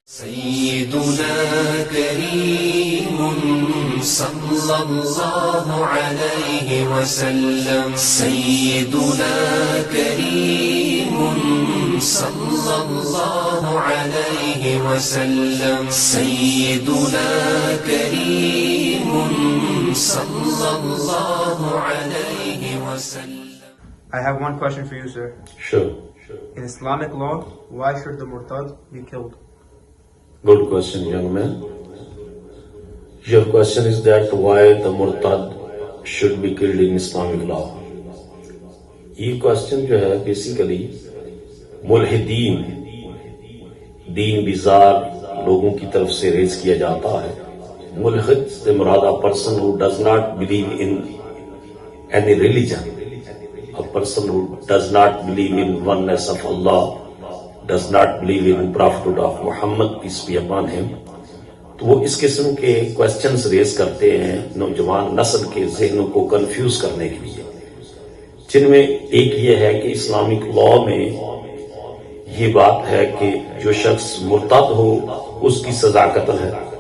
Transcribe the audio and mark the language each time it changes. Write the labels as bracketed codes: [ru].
[ar] سيدنا كريم صلى الله عليه وسلم سيدنا كريم صلى الله عليه وسلم سيدنا كريم صلى الله عليه وسلم. [en] I have one question for you, sir. Sure. In Islamic law, why should the murtad be killed? Good question, young man. Your question is that why the murtad should be killed in Islamic law. [ur] یہ question جو ہے basically ملحدین دین بیزار لوگوں کی طرف سے raise کیا جاتا ہے. ملحد سے مراد [en] a person who does not believe in any religion, a person who does not believe in oneness of Allah, does not believe in prophethood of Muhammad, peace be upon him. [ur] تو وہ اس قسم کے questions raise کرتے ہیں نوجوان نسل کے ذہنوں کو کنفیوز کرنے کے لیے، جن میں ایک یہ ہے کہ اسلامک لاء میں یہ بات ہے کہ جو شخص مرتد ہو اس کی سزا قتل ہے.